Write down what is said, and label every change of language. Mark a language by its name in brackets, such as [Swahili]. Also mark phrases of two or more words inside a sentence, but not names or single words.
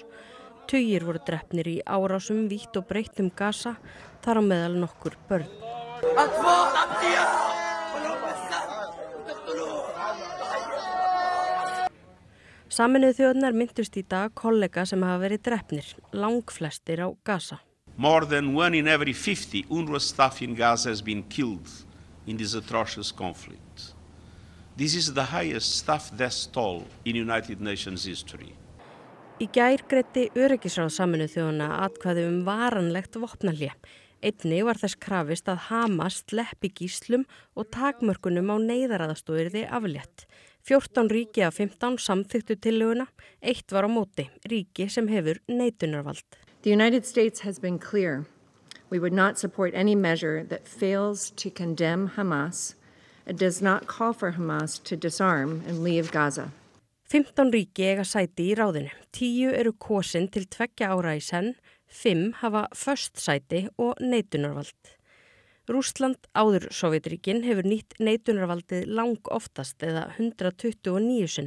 [Icelandic] Tugir voru drepnir í árásum vítt og breitt Gaza, þar á meðal nokkur börn. Sameinuðu þjóðirnar minntust í dag kollega sem hafa verið drepnir, langflestir á Gaza. [English] More than 1 in every 50 UNRWA staff in Gaza has been killed in this atrocious conflict. This is the highest staff death toll in United Nations history. [Icelandic] Í gær greiddi öryggisráð Sameinuðu þjóðanna atkvæði varanlegt vopnahlé. Einnig var þess krafist að Hamas sleppi gíslum og takmörkunum á neyðaraðstoð yrði aflétt. 14 ríki af 15 samþykktu tillöguna, 1 var á móti, ríki sem hefur neitunarvald. [English] The United States has been clear. We would not support any measure that fails to condemn Hamas and does not call for Hamas to disarm and leave Gaza. [Icelandic] 15 ríki eiga sæti í ráðinu. 10 eru kosin til 2 ára í senn, 5 hafa föst sæti og neitunarvald. Rússland, áður Sovétríkin, hefur nýtt neitunarvaldið lang oftast eða 129 sinnum.